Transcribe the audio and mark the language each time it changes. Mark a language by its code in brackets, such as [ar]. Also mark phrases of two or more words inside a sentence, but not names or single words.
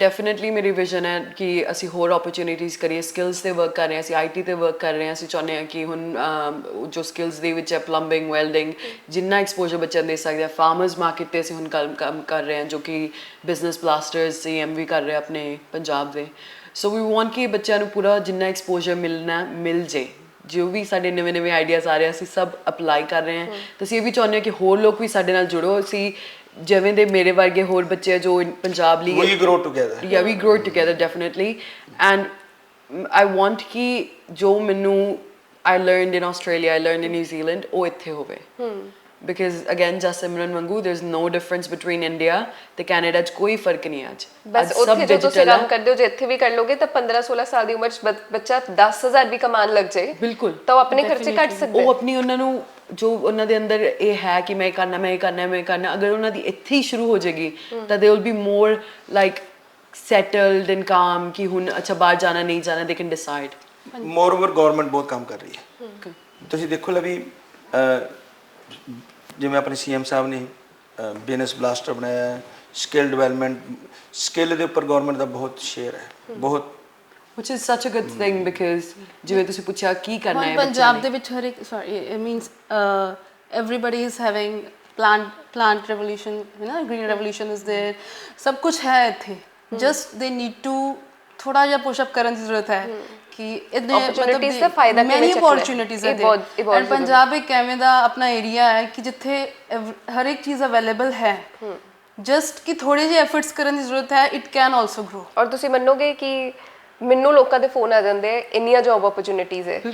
[pa] ਡੈਫੀਨਿਟਲੀ ਮੇਰੀ ਵਿਜ਼ਨ ਹੈ ਕਿ ਅਸੀਂ ਹੋਰ ਓਪਰਚੁਨਿਟੀਜ਼ ਕਰੀਏ ਸਕਿੱਲਸ ਤੇ ਵਰਕ ਕਰ ਰਹੇ ਹਾਂ ਅਸੀਂ ਆਈਟੀ ਤੇ ਵਰਕ ਕਰ ਰਹੇ ਹਾਂ ਅਸੀਂ ਚਾਹੁੰਦੇ ਹਾਂ ਕਿ ਹੁਣ ਜੋ ਸਕਿੱਲਸ ਦੇ ਵਿੱਚ ਹੈ ਪਲੰਬਿੰਗ ਵੈਲਡਿੰਗ ਜਿੰਨਾ ਐਕਸਪੋਜ਼ਰ ਬੱਚਿਆਂ ਦੇ ਸਕਦੇ ਆ [en] farmers market [pa] ਤੇ ਅਸੀਂ ਹੁਣ ਕੰਮ ਕਰ ਰਹੇ ਹਾਂ ਜੋ ਕਿ ਬਿਜ਼ਨਸ ਬਲਾਸਟਰਸ CMV ਕਰ ਰਹੇ ਆਪਣੇ ਪੰਜਾਬ ਦੇ [en] so we want [pa] ਕਿ ਬੱਚਿਆਂ ਨੂੰ ਪੂਰਾ ਜਿੰਨਾ ਐਕਸਪੋਜ਼ਰ ਮਿਲ ਜੇ ਜੋ ਵੀ ਸਾਡੇ ਨਵੇਂ ਆਈਡੀਆਜ਼ ਆ ਰਹੇ ਅਸੀਂ ਸਭ ਅਪਲਾਈ ਕਰ ਰਹੇ ਹਾਂ ਤੇ ਅਸੀਂ ਇਹ ਵੀ ਚਾਹੁੰਦੇ ਹਾਂ ਕਿ ਹੋਰ ਲੋਕ ਵੀ ਸਾਡੇ ਨਾਲ ਜੁੜੋ ਅਸੀਂ ਜਿਵੇਂ ਦੇ ਮੇਰੇ ਵਰਗੇ ਹੋਰ ਬੱਚੇ ਜੋ ਪੰਜਾਬ ਲਈ [en] we grow together yeah we grow together definitely and I want [pa] ਕਿ ਜੋ ਮੈਨੂੰ [en] I learned in Australia I learned in New Zealand [pa] ਉਹ ਇੱਥੇ ਹੋਵੇ [en] because again [pa] ਜਸਮਰਨ ਵਾਂਗੂ [en] there's no difference between India [pa] ਤੇ ਕੈਨੇਡਾ 'ਚ ਕੋਈ ਫਰਕ ਨਹੀਂ ਅੱਜ ਬਸ ਉੱਥੇ ਜੋ ਤੁਸੀਂ ਕੰਮ ਕਰਦੇ ਹੋ ਜੇ ਇੱਥੇ ਵੀ ਕਰ ਲੋਗੇ ਤਾਂ 15-16 ਸਾਲ ਦੀ ਉਮਰ 'ਚ ਬੱਚਾ 10,000 ਵੀ ਕਮਾਉਣ ਲੱਗ ਜਾਏ ਬਿਲਕੁਲ ਤਾਂ ਉਹ ਆਪਣੇ ਖਰਚੇ ਕੱਢ ਸਕਦਾ ਉਹ ਆਪਣੀ ਉਹਨਾਂ ਨੂੰ ਜੋ ਉਹਨਾਂ ਦੇ ਅੰਦਰ ਇਹ ਹੈ ਕਿ ਮੈਂ ਕਰਨਾ ਅਗਰ ਉਹਨਾਂ ਦੀ ਇੱਥੇ ਹੀ ਸ਼ੁਰੂ ਹੋ ਜਾਏਗੀ ਤਾਂ [en] they will be more like settled and calm [pa] ਕਿ ਹੁਣ ਅੱਛਾ ਬਾਹਰ ਜਾਣਾ ਨਹੀਂ ਜਾਣਾ [en] they can decide [pa] ਮੋਰਓਵਰ ਗਵਰਨਮੈਂਟ ਬਹੁਤ ਕੰਮ ਕਰ ਰਹੀ ਹੈ ਤੁਸੀਂ ਦੇਖੋ ਲਵੀ ਜਿਵੇਂ ਆਪਣੇ CM ਸਾਹਿਬ ਨੇ ਬਿਜ਼ਨਸ ਬਲਾਸਟਰ ਬਣਾਇਆ [en] skill development [pa] ਸਕਿੱਲ ਦੇ ਉੱਪਰ ਗਵਰਨਮੈਂਟ ਦਾ ਬਹੁਤ ਸ਼ੇਅਰ ਹੈ ਬਹੁਤ [en] which is such a good thing because [pa] ਜਿਵੇਂ ਤੁਸੀਂ ਪੁੱਛਿਆ ਕੀ ਕਰਨਾ ਹੈ ਪੰਜਾਬ ਦੇ ਵਿੱਚ ਹਰ ਇੱਕ [en] sorry it means everybody is having plant revolution you know green revolution is there [pa] ਸਭ ਕੁਝ ਹੈ ਇੱਥੇ [en] just they need to [pa] ਥੋੜਾ ਜਿਹਾ [en] push up [pa] ਕਰਨ ਦੀ ਜ਼ਰੂਰਤ ਹੈ ਕਿ ਇਹਦੇ opportunities ਦਾ ਫਾਇਦਾ ਕਿਵੇਂ [en] many opportunities ਹੈ [pa] ਬਹੁਤ ਪੰਜਾਬ ਇੱਕ ਐਵੇਂ ਦਾ ਆਪਣਾ ਏਰੀਆ ਹੈ ਕਿ ਜਿੱਥੇ ਹਰ ਇੱਕ ਚੀਜ਼ ਅਵੇਲੇਬਲ ਹੈ ਜਸਟ ਕਿ ਥੋੜੇ ਜਿਹੇ ਐਫਰਟਸ ਕਰਨ ਦੀ ਜ਼ਰੂਰਤ ਹੈ [en] it can also grow [pa] ਔਰ ਤੁਸੀਂ ਮੰਨੋਗੇ ਕਿ ਮੈਨੂੰ ਲੋਕਾਂ ਦੇ ਫੋਨ ਆ ਜਾਂਦੇ ਆ ਇੰਨੀਆਂ [en] job opportunities [pa] ਹੈ